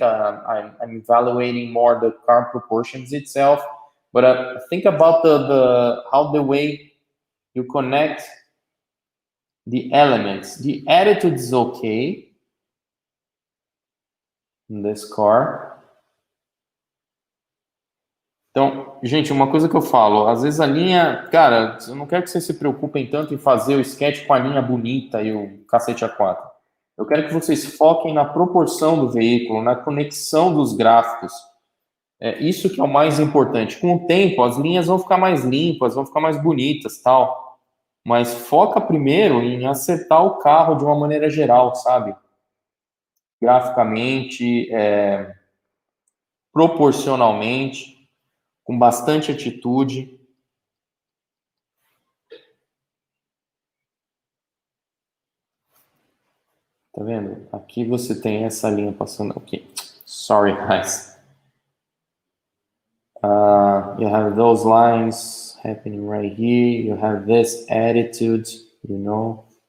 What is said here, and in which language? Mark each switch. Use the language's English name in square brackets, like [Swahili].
[English] I'm evaluating more the car proportions itself, but think about how the way you connect the elements. The attitude is okay in this car. [Portuguese] Então, gente, uma coisa que eu falo, às vezes a linha, cara, eu não quero que vocês se preocupem tanto em fazer o sketch com a linha bonita e o cacete A4. Eu quero que vocês foquem na proporção do veículo, na conexão dos gráficos. É isso que é o mais importante. Com o tempo, as linhas vão ficar mais limpas, vão ficar mais bonitas, tal. Mas foca primeiro em acertar o carro de uma maneira geral, sabe? Graficamente, proporcionalmente, com bastante atitude. Tá vendo? Aqui você tem essa linha passando aqui. [English] Sorry, guys. You have those lines happening right here. You have this attitude, you know.